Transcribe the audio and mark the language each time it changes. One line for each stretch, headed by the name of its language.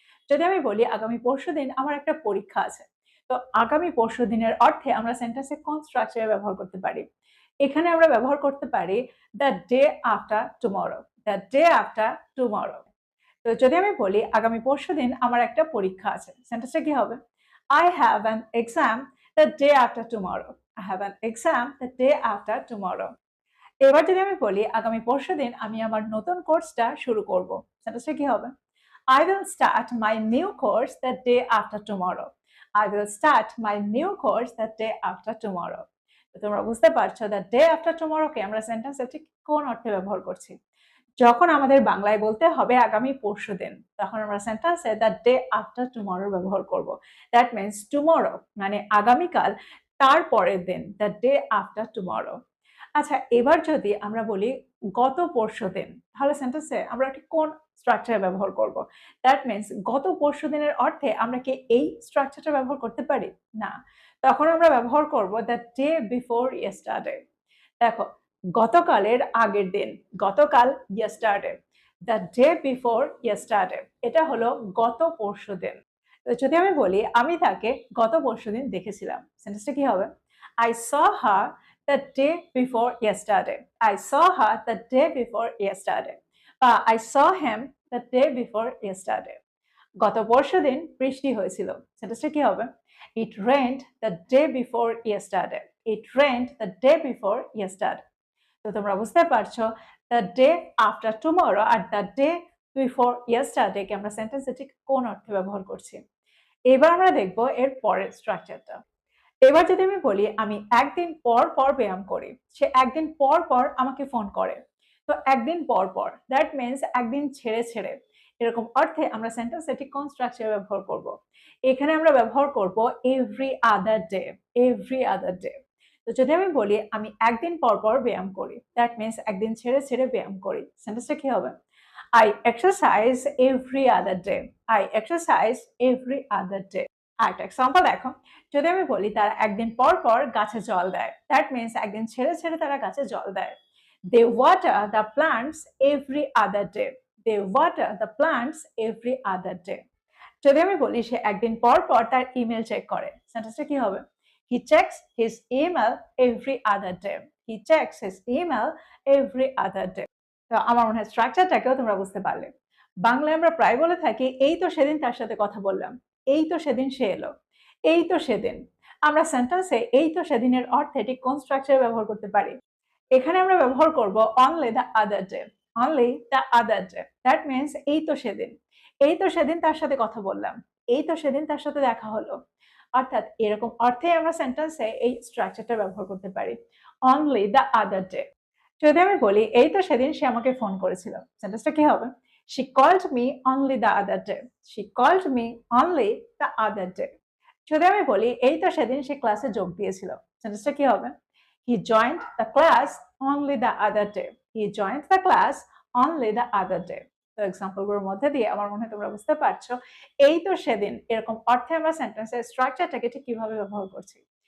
Bangla: যদি আমি বলি আগামী পরশুদিন আমার একটা পরীক্ষা আছে, তো আগামী পরশুদিনের অর্থে আমরা সেন্টেন্সে কোন স্ট্রাকচারে ব্যবহার করতে পারি? এখানে আমরা ব্যবহার করতে পারি
English: The day after tomorrow, the day after tomorrow.
Bangla: তো যদি আমি বলি আগামী পরশুদিন আমার একটা পরীক্ষা আছে, সেন্টেন্সটা কি হবে?
English: I have an exam the day after tomorrow. I have an exam the day after tomorrow.
Bangla: এবার যদি আমি বলি আগামী পরশুদিন আমি আমার নতুন কোর্সটা শুরু করব, সেন্টেন্সটা কি হবে?
English: I will start my new course the day after tomorrow. I will start my new course the day after tomorrow.
Bangla: তো তোমরা বুঝতে পারছো
English: the day after tomorrow
Bangla: কে আমরা সেন্টেন্সে ঠিক কোন অর্থে ব্যবহার করছি। যখন আমাদের বাংলায় বলতে হবে আগামী পরশুদিন, তখন আমরা সেন্টেন্সে
English: the day after tomorrow
Bangla: ব্যবহার করব।
English: that means tomorrow
Bangla: মানে আগামীকাল, তার পরের দিন,
English: The day after tomorrow.
Bangla: আচ্ছা, এবার যদি আমরা বলি গত পরশুদিন, তাহলে সেন্টেন্সে আমরা ঠিক কোন স্ট্রাকচার ব্যবহার করব?
English: that means
Bangla: গত পরশুদিনের অর্থে আমরা কি এই স্ট্রাকচারটা ব্যবহার করতে পারি? না, তখন আমরা ব্যবহার করব
English: The day before yesterday.
Bangla: দেখো, গতকালের আগের দিন, গতকাল yesterday,
English: the day before yesterday,
Bangla: এটা হলো গত পরশুদিন। তো যদি আমি বলি আমি তাকে গত পরশুদিন দেখেছিলাম, সেন্টেন্সটা কি হবে?
English: I saw her the day before yesterday. I saw her the day before yesterday. বা I saw him the day before yesterday.
Bangla: গত পরশুদিন বৃষ্টি হয়েছিল, সেন্টেন্সটা কি হবে?
English: It rained the day before yesterday. It rained the day before yesterday.
Bangla: তো তোমরা বুঝতে পারছো
English: the day after tomorrow
Bangla: are
English: the day before yesterday
Bangla: কে আমরা সেন্টেন্সে ঠিক কোন অর্থে ব্যবহার করছি। এবার আমরা দেখব এর পরের স্ট্রাকচারটা। এবার যদি আমি বলি আমি একদিন পর পর ব্যায়াম করি, সে একদিন পর পর আমাকে ফোন করে। তো একদিন পর পর
English: that means
Bangla: একদিন ছেড়ে ছেড়ে, এরকম অর্থে আমরা সেন্টেন্সে ঠিক কোন স্ট্রাকচার ব্যবহার করব? এখানে আমরা ব্যবহার করব
English: Every other day, every other day.
Bangla: তো যদি আমি বলি আমি একদিন পর পর ব্যায়াম করি,
English: that means
Bangla: একদিন ছেড়ে ছেড়ে ব্যায়াম করি, সেন্টেন্সটা কি হবে?
English: I exercise every other day. I exercise every other day.
Bangla: আরেকটা এক্সাম্পল দেখো, যদি আমি বলি তারা একদিন পর পর গাছে জল দেয়,
English: that means
Bangla: একদিন ছেড়ে ছেড়ে তারা গাছে জল দেয়।
English: They water the plants every other day. They water the plants every other day.
Bangla: যদি আমি বলি সে একদিন পর পর তার ইমেল চেক করে, সেন্টেন্সটা কি হবে?
English: He checks his email every other day. He checks his email every other day.
Bangla: তো আমার মনে হয় স্ট্রাকচারটাকেও তোমরা বুঝতে পারলে। বাংলায় আমরা প্রায় বলে থাকি এই তো সেদিন তার সাথে কথা বললাম, এই তো সেদিন সে এলো, এই তো সেদিন। আমরা সেন্টেন্সে এই তো সেদিনের অর্থে ঠিক কোন স্ট্রাকচার ব্যবহার করতে পারি? এখানে আমরা ব্যবহার করব
English: Only the other day, only the other day. That means
Bangla: এই তো সেদিন, এই তো সেদিন তার সাথে কথা বললাম, এই তো সেদিন তার সাথে দেখা হলো। অর্থাৎ এরকম অর্থে আমরা সেন্টেন্সে এই স্ট্রাকচারটা ব্যবহার করতে পারি,
English: Only the other day.
Bangla: যদি আমি বলি এই তো সেদিন সে আমাকে ফোন করেছিল, সেন্টেন্সটা কি হবে?
English: She called me only the other day. She called me only the other day.
Bangla: যদি আমি বলি এই তো সেদিন সে ক্লাসে যোগ দিয়েছিল, সেন্টেন্সটা কি হবে?
English: He joined the class only the other day. He joined the class only the other day.
Bangla: তো এক্সাম্পলগুলোর মধ্যে দিয়ে আমার মনে হয় তোমরা বুঝতে পারছো এই তো সেদিন এরকম অর্থে আমরা সেন্টেন্সের স্ট্রাকচারটাকে ঠিক কিভাবে ব্যবহার করছি।